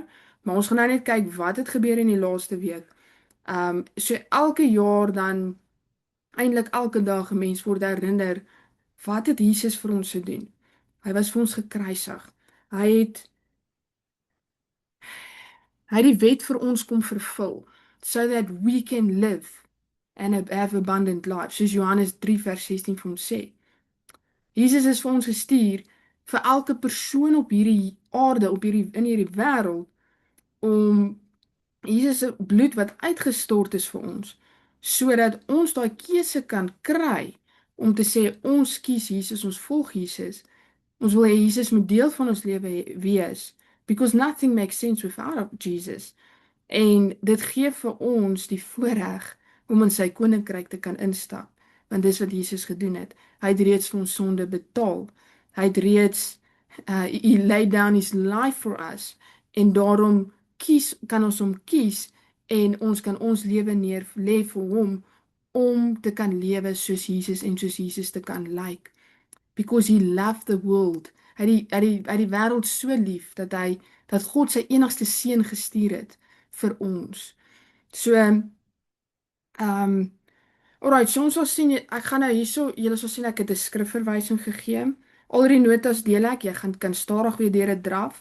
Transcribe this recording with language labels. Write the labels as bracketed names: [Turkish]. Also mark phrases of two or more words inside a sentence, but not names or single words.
[Afrikaans] Maar ons gaan nou net kyk wat het gebeur in die laaste week. So elke jaar dan eintlik elke dag 'n mens word herinner wat het Jesus vir ons gedoen? Hy was vir ons gekruisig. Hy het die wet vir ons kom vervul [English] so that we can live and have abundant life. [Afrikaans] Soos Johannes 3 vers 16 vir ons sê. Jesus is vir ons gestuur vir elke persoon op hierdie aarde, in hierdie wêreld om Jesus se bloed wat uitgestort is vir ons, sodat ons daai keuse kan kry om te sê ons kies Jesus, ons volg Jesus. Ons wil hê Jesus moet deel van ons lewe wees [English] because nothing makes sense without Jesus. [Afrikaans] En dit gee vir ons die voorreg om in sy koninkryk te kan instap, want dis wat Jesus gedoen het. Hy het reeds vir ons sonde betaal. Hy het reeds [English] he laid down his life for us [Afrikaans] en daarom kan ons hom kies en ons kan ons lewe neer lê vir hom om te kan lewe soos Jesus en soos Jesus te kan lyk. [English] Because he loved the world. [Afrikaans] Hy het die wêreld so lief dat God sy enigste seun gestuur het vir ons. So alright, so ons sal sien, ek gaan nou hierso, julle sal sien ek het 'n skrifverwysing gegee. Al die notas deel ek, jy kan stadig weer deur dit draf.